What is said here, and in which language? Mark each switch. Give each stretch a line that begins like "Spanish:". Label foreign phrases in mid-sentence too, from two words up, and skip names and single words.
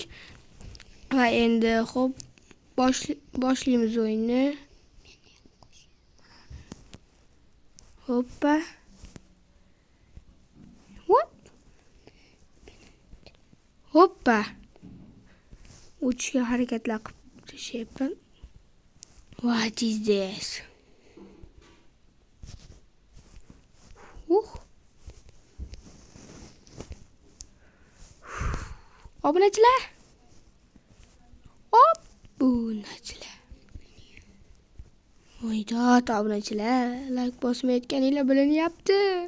Uzbek: Va endi xo'p, boshlaymiz o'yinni. Hoppa.
English: What? Hoppa.
Uzbek: O'tishga harakatlar qilib tashyapman.
English: What is this?
Uzbek: Obunachilar. Voydod, obunachilar, like bosmayotganinglar bilinyapti.